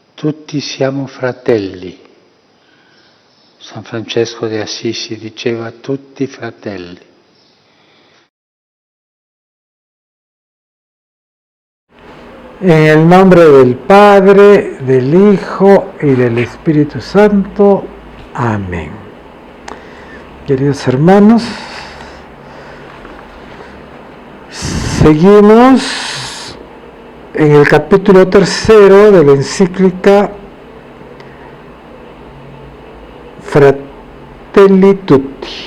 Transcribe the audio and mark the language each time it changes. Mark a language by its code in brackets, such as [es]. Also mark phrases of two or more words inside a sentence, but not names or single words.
[it] tutti siamo fratelli. San Francesco de Assisi diceva tutti fratelli. [es] En el nombre del Padre, del Hijo y del Espíritu Santo. Amén. Queridos hermanos, seguimos en el capítulo 3 de la encíclica Fratelli Tutti.